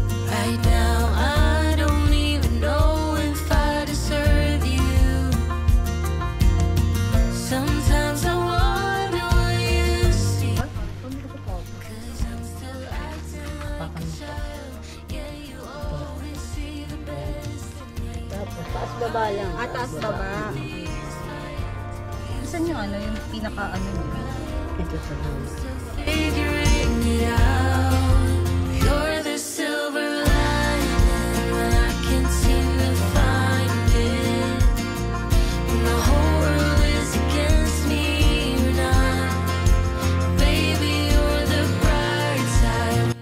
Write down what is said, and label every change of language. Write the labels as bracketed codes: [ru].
[en] Right now, I don't even know if I deserve you. Sometimes I wonder what you see, 'cause I'm still acting like a child. Yeah, you always see the best in me. [tl] Taas baba lang. Taas baba. Saan yung yung pinaka niya? [en] Figuring it out. You're the silver lining when I can't seem to find it, when the whole world is against me or not. Baby, you're the bright side.